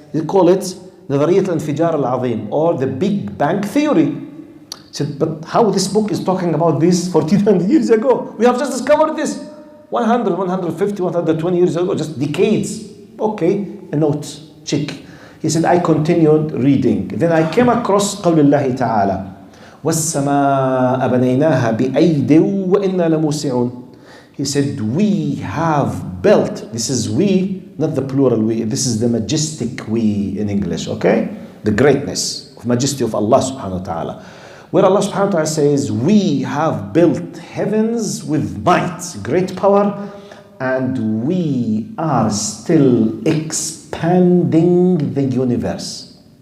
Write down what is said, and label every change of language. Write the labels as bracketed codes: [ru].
[en] They call it [ar] نظرية الانفجار العظيم, [en] or the Big Bang Theory. Said, but how this book is talking about this 1400 years ago? We have just discovered this 100, 150, 120 years ago, just decades. Okay, a note, check. He said, I continued reading. Then I came across [ar] قول الله تعالى والسماء بنيناها بأيد وإنا لموسعون. [en] He said, we have built, this is we, not the plural we, this is the majestic we in English, okay? The greatness, of majesty of Allah subhanahu wa ta'ala. Where Allah subhanahu wa ta'ala says, we have built heavens with might, great power, and we are still expanding the universe.